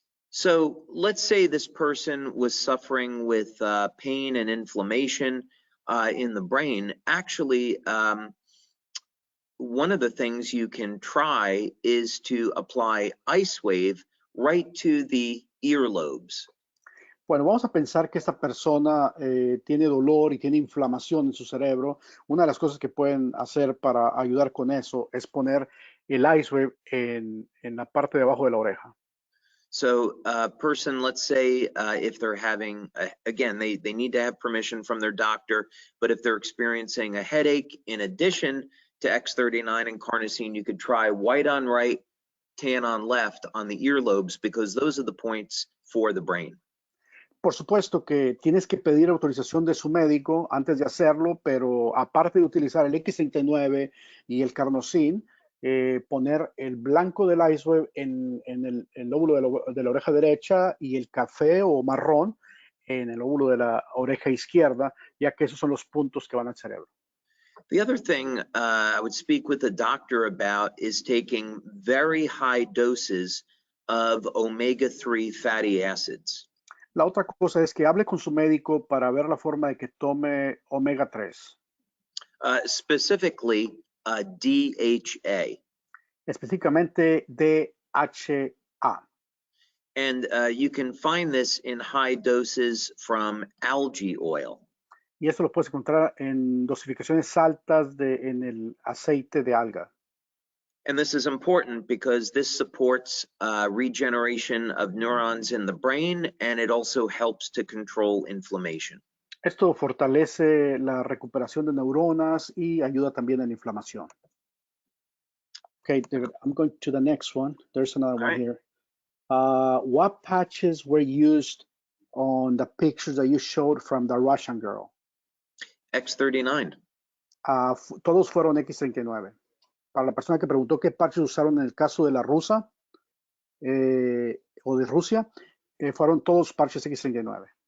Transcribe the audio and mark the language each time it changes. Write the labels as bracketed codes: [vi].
[en] So let's say this person was suffering with pain and inflammation in the brain. Actually, one of the things you can try is to apply IceWave right to the earlobes. [es] Bueno, vamos a pensar que esta persona tiene dolor y tiene inflamación en su cerebro. Una de las cosas que pueden hacer para ayudar con eso es poner el IceWave en la parte de abajo de la oreja. [en] So a person, let's say if they're having, again, they need to have permission from their doctor, but if they're experiencing a headache, in addition to X39 and carnosine, you could try white on right, tan on left on the earlobes, because those are the points for the brain. [es] Por supuesto que tienes que pedir autorización de su médico antes de hacerlo, pero aparte de utilizar el X39 y el carnosín, poner el blanco del IceWave en el lóbulo de la oreja derecha y el café o marrón en el lóbulo de la oreja izquierda, ya que esos son los puntos que van al cerebro. [en] The other thing I would speak with a doctor about is taking very high doses of omega-3 fatty acids. [es] La otra cosa es que hable con su médico para ver la forma de que tome omega 3, [en] Specifically DHA. [es] específicamente DHA. [en] And you can find this in high doses from algae oil. [es] Y esto lo puedes encontrar en dosificaciones altas en el aceite de alga. [en] And this is important because this supports regeneration of neurons in the brain, and it also helps to control inflammation. [es] Esto fortalece la recuperación de neuronas y ayuda también en la inflamación. [en] Okay, David, I'm going to the next one. There's another one here. What patches were used on the pictures that you showed from the Russian girl? X39. [es] Todos fueron X39. Para la persona que preguntó qué parches usaron en el caso de la rusa o de Rusia, fueron todos parches X39.